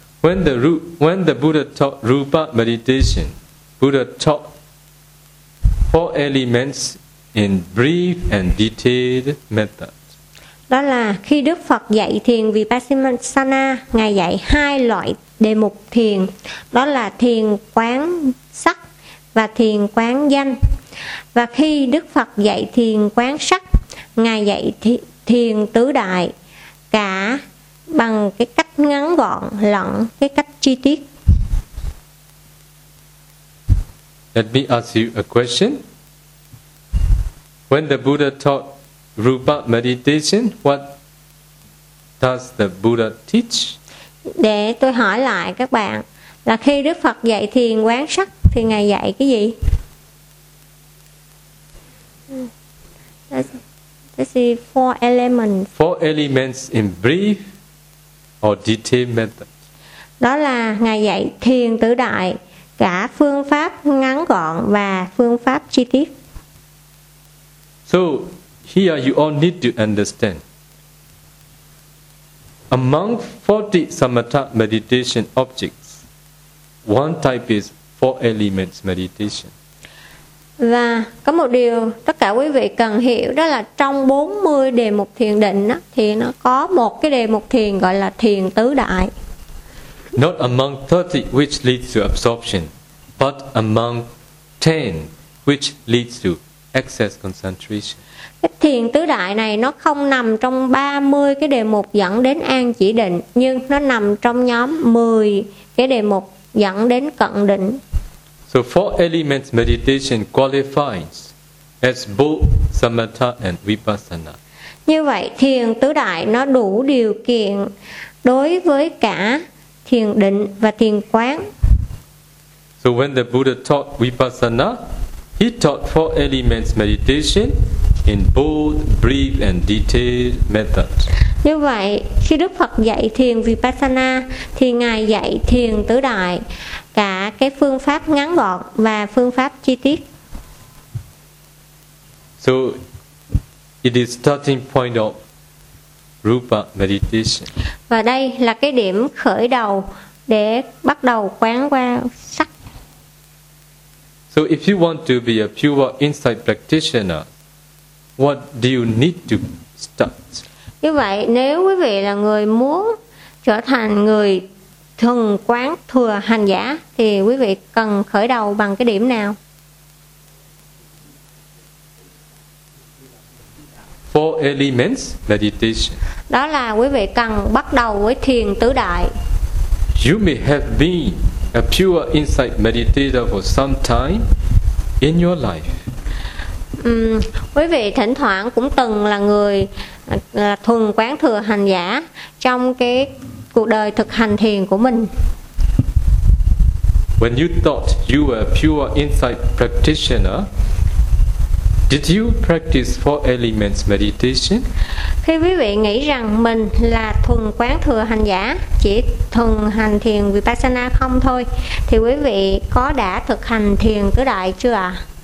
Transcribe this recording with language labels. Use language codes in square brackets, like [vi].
[en] When the Buddha taught rupa meditation, Buddha taught four elements in brief and detailed method. [vi] Đó là khi Đức Phật dạy thiền Vipassana, Ngài dạy hai loại đề mục thiền, đó là thiền quán sắc và thiền quán danh. Và khi Đức Phật dạy thiền quán sắc, Ngài dạy thiền tứ đại, cả bằng cái cách ngắn gọn lẫn cái cách chi tiết. [en] Let me ask you a question. When the Buddha taught rupa meditation, what does the Buddha teach? [vi] Để tôi hỏi lại các bạn, là khi Đức Phật dạy thiền quán sắc thì Ngài dạy cái gì? [en] This is four elements. Four elements in brief or detailed method. [vi] Đó là Ngài dạy thiền tứ đại, cả phương pháp ngắn gọn và phương pháp chi tiết. [en] So here you all need to understand. Among 40 samatha meditation objects, one type is four elements meditation. [vi] Và có một điều tất cả quý vị cần hiểu, đó là trong 40 đề mục thiền định đó, thì nó có một cái đề mục thiền gọi là thiền tứ đại. [en] Not among 30 which leads to absorption, but among 10 which leads to excess concentration. [vi] Thiền tứ đại này nó không nằm trong 30 cái đề mục dẫn đến an chỉ định, nhưng nó nằm trong nhóm 10 cái đề mục dẫn đến cận định. [en] So four elements meditation qualifies as both samatha and vipassana. [vi] Như vậy thiền tứ đại nó đủ điều kiện đối với cả thiền định và thiền quán. [en] So when the Buddha taught vipassana, he taught four elements meditation in both brief and detailed methods. [vi] Như vậy, khi Đức Phật dạy thiền Vipassana thì Ngài dạy thiền tứ đại cả cái phương pháp ngắn gọn và phương pháp chi tiết. [en] So, it is starting point of Rupa meditation. [vi] Và đây là cái điểm khởi đầu để bắt đầu quán qua sắc. [en] So, if you want to be a pure insight practitioner, what do you need to start? [vi] Như vậy, nếu quý vị là người muốn trở thành người thuần quán thừa hành giả, thì quý vị cần khởi đầu bằng cái điểm nào? [en] Four elements meditation. [vi] Đó là quý vị cần bắt đầu với thiền tứ đại. [en] You may have been a pure insight meditator for some time in your life. [vi] Quý vị thỉnh thoảng cũng từng là người thuần quán thừa hành giả trong cái cuộc đời thực hành thiền của mình. [en] When you thought you were a pure insight practitioner, did you practice four elements meditation? [vi] Khi quý vị nghĩ rằng mình là thuần quán thừa hành giả, chỉ thuần hành thiền Vipassana không thôi, thì quý vị có đã thực hành thiền tứ đại chưa ạ?